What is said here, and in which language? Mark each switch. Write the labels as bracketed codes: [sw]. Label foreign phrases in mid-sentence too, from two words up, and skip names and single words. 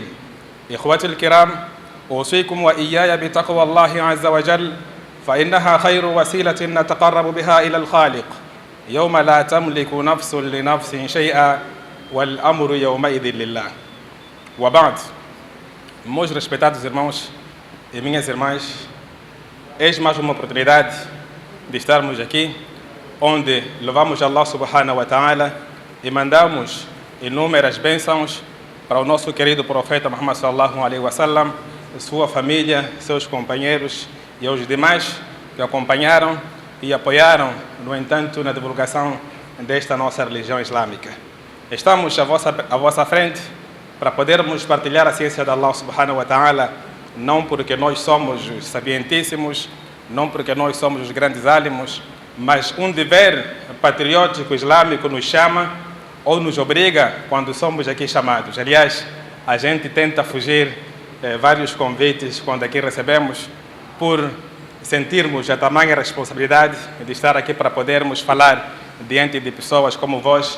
[ar] إخوتي الكرام، أوصيكم وإياي بتقوى الله عز وجل فإنها خير وسيلة نتقرب بها إلى الخالق يوم لا تملك نفس لنفس شيئا والأمر يومئذ لله. وبعد, [pt] meus respeitados irmãos e minhas irmãs, eis mais uma oportunidade de estarmos aqui, onde louvamos Allah [ar] سبحانه وتعالى [pt] e mandamos inúmeras bênçãos para o nosso querido profeta Muhammad [ar] صلى الله عليه وسلم, [pt] sua família, seus companheiros e aos demais que acompanharam e apoiaram, no entanto, na divulgação desta nossa religião islâmica. Estamos à vossa frente para podermos partilhar a ciência de Allah [ar] سبحانه وتعالى, [pt] não porque nós somos os sapientíssimos, não porque nós somos os grandes álamos, mas um dever patriótico islâmico nos chama ou nos obriga quando somos aqui chamados. Aliás, a gente tenta fugir vários convites quando aqui recebemos, por sentirmos a tamanha responsabilidade de estar aqui para podermos falar diante de pessoas como vós.